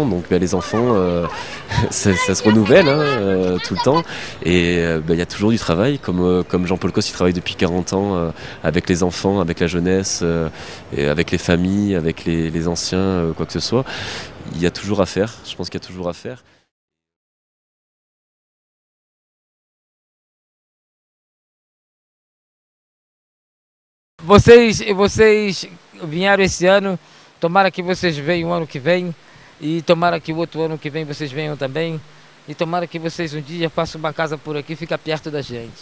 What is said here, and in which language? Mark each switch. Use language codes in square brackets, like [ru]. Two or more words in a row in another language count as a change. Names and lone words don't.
[fr] Donc les enfants, ça se renouvelle tout le temps. Et il y a toujours du travail, comme Jean-Paul Cos, qui travaille depuis 40 ans avec les enfants, avec la jeunesse, et avec les familles, avec les anciens, quoi que ce soit. Il y a toujours à faire, je pense qu'il y a toujours à faire. [pt] Vocês vieram esse ano, tomara que vocês venham o ano que vem, e tomara que o outro ano que vem vocês venham também, e tomara que vocês um dia façam uma casa por aqui, fica perto da gente.